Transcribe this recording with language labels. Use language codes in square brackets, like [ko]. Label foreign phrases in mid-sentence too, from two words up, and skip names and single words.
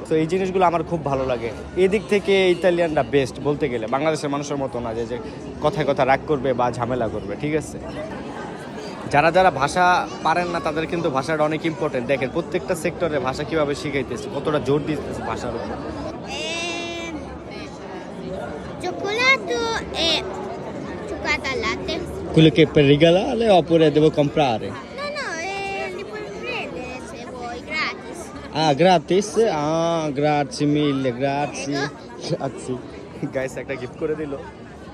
[bn] তো এই জিনিসগুলো আমার খুব ভালো লাগে। এই দিক থেকে ইতালিয়ানরা বেস্ট বলতে গেলে, বাংলাদেশের মানুষের মতো না যে কথায় কথা রাগ করবে বা ঝামেলা করবে, ঠিক আছে? যারা যারা ভাষা পারেন না তাদের কিন্তু ভাষাটা অনেক ইম্পর্টেন্ট। দেখেন প্রত্যেকটা সেক্টরে ভাষা কিভাবে শিখাইতেছে, কতটা জোর দিতেছে ভাষার উপর। [it] Cioccolato e cioccolato al latte. Quello che per regalare oppure devo comprare? No, no, li puoi prendere se vuoi, gratis. Ah, gratis? Ah, grazie mille, grazie. Grazie. [bn] গাইস একটা গিফট করে দিল।